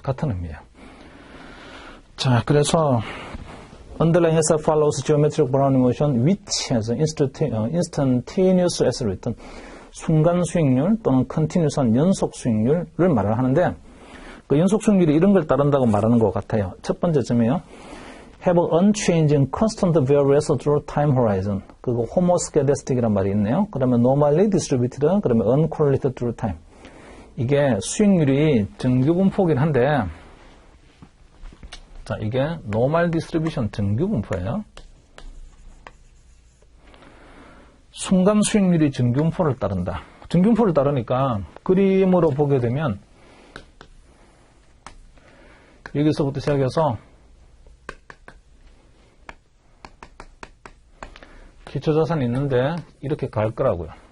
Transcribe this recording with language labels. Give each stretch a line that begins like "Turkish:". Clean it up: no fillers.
Korean: 같은 의미예요. 자, 그래서
English: underlying asset follows geometric Brownian motion which has instantaneous asset return.
Korean: 순간 수익률 또는 continuous한 연속 수익률을 말을 하는데 그 연속 수익률이 이런 걸 따른다고 말하는 것 같아요. 첫 번째 점이에요.
English: have unchanging constant variance through time horizon.
Korean: 그리고 homoscedastic이란 말이 있네요. 그러면
English: normally distributed, 그러면 uncorrelated through time.
Korean: 이게 수익률이 정규분포긴 한데 자, 이게 normal distribution 정규분포예요. 순간 수익률이 정규분포를 따른다. 정규분포를 따르니까 그림으로 보게 되면 여기서부터 시작해서 기초자산이 있는데 이렇게 갈 거라고요.